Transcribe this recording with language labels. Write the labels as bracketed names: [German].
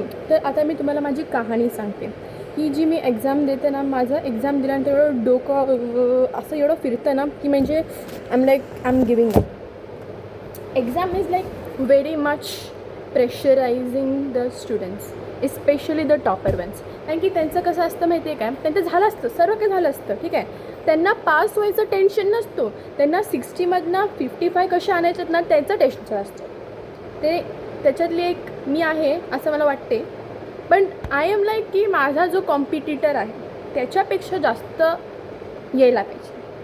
[Marathi] तर आता मी तुम्हाला माझी कहाणी सांगते. ही जी मी एक्झाम देते ना, माझं एक्झाम दिल्यानंतर एवढं डोकं असं एवढं फिरतं ना की म्हणजे I am giving up. [English] Exam is like very much pressurizing the students, especially the topper ones. [Marathi] कारण की त्यांचं कसं असतं माहिती आहे काय? त्यांचं झालं असतं, सर्व काही झालं असतं, ठीक आहे. त्यांना पास व्हायचं टेन्शन नसतो. त्यांना 60मधनं 55 कसे आणायचं ना, त्याचं टेन्शन असतं. ते त्याच्यातली एक मी आहे असं मला वाटते. पण आय एम लाईक की माझा जो कॉम्पिटिटर आहे त्याच्यापेक्षा जास्त यायला पाहिजे.